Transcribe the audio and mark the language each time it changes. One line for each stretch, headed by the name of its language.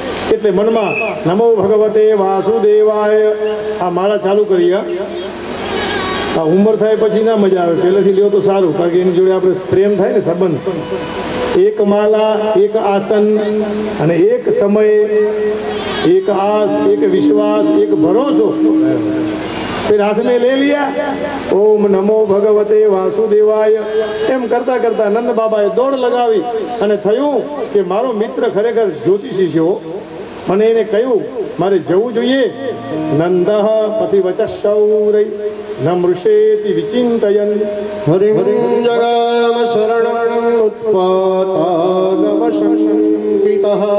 Gujarati: એટલે મનમાં
Sanskrit: નમો ભગવતે વાસુદેવાય
Gujarati: આ માળા ચાલુ કરી. આ ઉંમર થાય પછી ના મજા આવે, પહેલેથી લ્યો તો સારું, કારણ કે એની જોડે આપણે પ્રેમ થાય ને, સંબંધ. એક માલા, એક આસન અને એક સમય, એક આસ, એક વિશ્વાસ, એક ભરોસો.
Hindi: फिर हाथ में ले लिया,
Sanskrit: ओम नमो भगवते वासुदेवाय.
Gujarati: એમ કરતા કરતા નંદ બાબાએ દોડ લગાવી અને થયું કે મારો મિત્ર ખરેખર જ્યોતિષી છે. મને એને કહ્યું મારે જવું જોઈએ.
Sanskrit: નંદ પતિ વચશૌરૈ ન મૃષેતિ વિચિંતયન. હરિમ જગામ શરણમ ઉત્પાતાગમ સંકિતઃ.